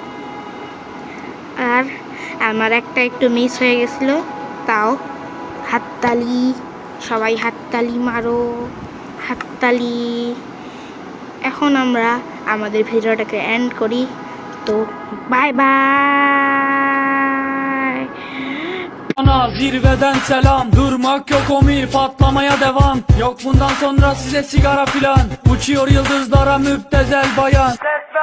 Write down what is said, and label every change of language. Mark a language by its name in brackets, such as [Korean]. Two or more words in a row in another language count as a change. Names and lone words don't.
[Bangla] আর আমার একটা একটু মিস হয়ে গেছিলো, তাও হাততালি। সবাই হাততালি মারো, হাততালি। এখন আমরা আমাদের ভিডিওটাকে এন্ড করি। [English] তো bye bye. [Turkish] Zirveden selam, durmak yok omi, patlamaya devam. Yok bundan sonra size sigara filan, uçuyor yıldızlara müptezel bayan.